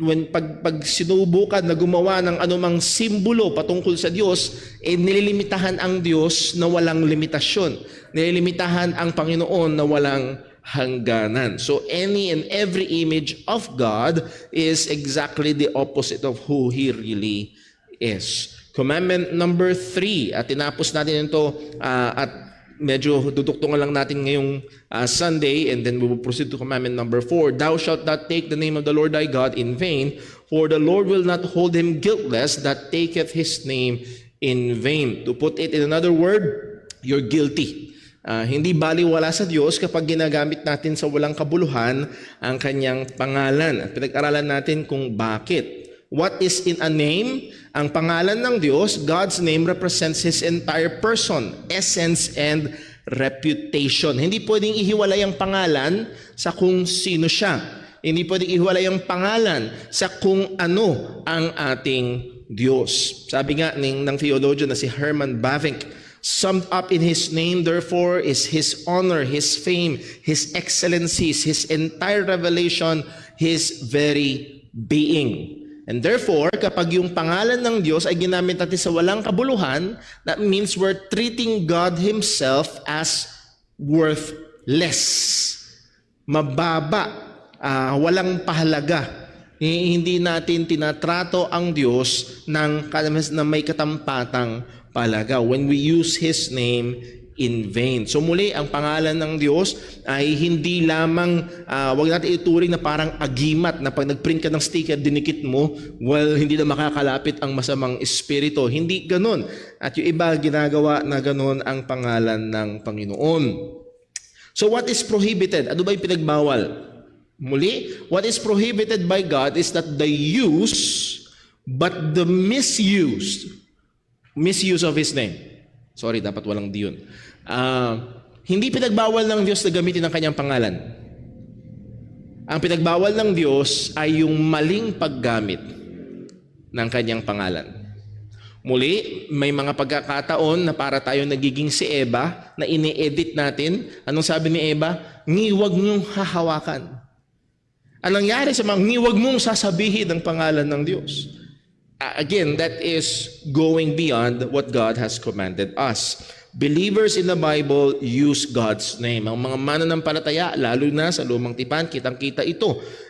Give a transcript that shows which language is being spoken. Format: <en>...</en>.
<tl>Pag sinubukan na gumawa ng anumang simbolo patungkol sa Diyos, nililimitahan ang Diyos na walang limitasyon. Nililimitahan ang Panginoon na walang hangganan.</tl> <en>So any and every image of God is exactly the opposite of who He really is. Commandment number 3,</en> <tl>at tinapos natin ito at medyo duduktungan lang natin</tl> <en>ngayong Sunday, and then we will proceed to commandment number 4. Thou shalt not take the name of the Lord thy God in vain, for the Lord will not hold him guiltless that taketh his name in vain. To put it in another word, you're guilty.</en> <tl>Hindi baliwala sa Diyos kapag ginagamit natin sa walang kabuluhan ang kanyang pangalan. At pinag-aralan natin kung bakit.</tl> <en>What is in a name?</en> <tl>Ang pangalan ng Diyos,</tl> <en>God's name represents His entire person, essence, and reputation.</en> <tl>Hindi pwedeng ihiwalay ang pangalan sa kung sino siya. Hindi pwedeng ihiwalay ang pangalan sa kung ano ang ating Diyos. Sabi nga ng theologian na si</tl> <en>Herman Bavinck, summed up in His name, therefore, is His honor, His fame, His excellencies, His entire revelation, His very being.</en> <tl>And therefore, kapag yung pangalan ng Diyos ay ginamit natin sa walang kabuluhan,</tl> <en>that means we're treating God Himself as worthless,</en> <tl>mababa, walang pahalaga. Hindi natin tinatrato ang Diyos na may katampatang pahalaga</tl> <en>when we use His name in vain.</en> <tl>So muli, ang pangalan ng Diyos ay hindi lamang, wag natin ituring na parang agimat na pag nag-print ka ng sticker, dinikit mo, well, hindi na makakalapit ang masamang espiritu. Hindi ganun. At yung iba, ginagawa na ganun ang pangalan ng Panginoon.</tl> <en>So what is prohibited?</en> <tl>Ano ba yung pinagbawal?</tl> <en>Muli, what is prohibited by God is that the use, but the misuse of His name.</en> <tl>Sorry, dapat walang di yun. Hindi pinagbawal ng Diyos na gamitin ang kanyang pangalan. Ang pinagbawal ng Diyos ay yung maling paggamit ng kanyang pangalan. Muli, may mga pagkakataon na para tayo nagiging si Eva na ini-edit natin. Anong sabi ni Eva? Huwag niyong hahawakan. Anong nangyari sa mga huwag mong sasabihin ang pangalan ng Diyos?</tl> <en>Again, that is going beyond what God has commanded us. Believers in the Bible use God's name.</en> <tl>Ang mga mananampalataya, lalo na sa Lumang Tipan, kitang-kita ito.</tl>